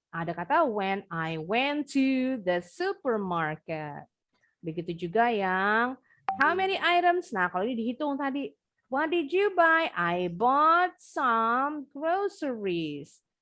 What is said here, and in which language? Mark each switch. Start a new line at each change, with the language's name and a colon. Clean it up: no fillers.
Indonesian: Ada kata
English: when, I went to the supermarket.
Indonesian: Begitu juga yang
English: how many items?
Indonesian: Nah, kalau ini dihitung tadi.
English: What did you buy? I bought some groceries.